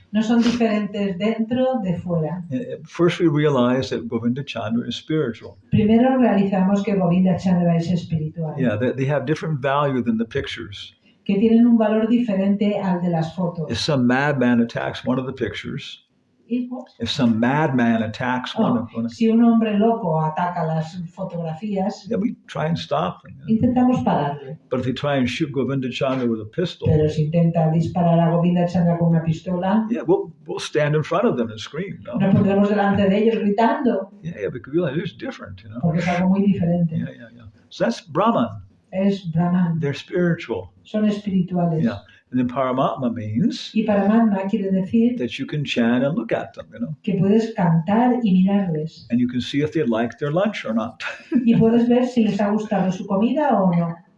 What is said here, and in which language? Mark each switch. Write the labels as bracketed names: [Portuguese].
[Spanish] No son diferentes dentro de fuera. [English] First, we realize that Govinda Chandra is spiritual. [Spanish] Primero realizamos que Govinda Chandra es espiritual, [English] Yeah, they have different value than the pictures. [Spanish] que tienen un valor diferente al de las [English] If [Spanish] fotos. [English] some madman attacks one of the pictures, if some madman attacks one of them, [Spanish] Si un hombre loco ataca las fotografías, [English] then we try and stop them. [Spanish] intentamos pararle. [English] But if they try and shoot Govinda Chandra with a pistol, [Spanish] Pero si intenta disparar a Govinda Chandra con una pistola, [English] yeah, we'll stand in front of them and scream. [Spanish] No? nos pondremos delante de ellos gritando, [English] Yeah, because we realize it's different, you know. [Spanish] porque es algo muy diferente. [English] Yeah. So that's Brahman. [Spanish] Es Brahman, [English] They're spiritual. [Spanish] son espirituales. [English] Yeah. And then Paramatma means [Spanish] Y Paramatma quiere decir [English] that you can chant and look at them, you know. [Spanish] que puedes cantar y mirarles. [English] And you can see if they like their lunch or not. [Spanish] Y puedes ver si les ha gustado su comida o no.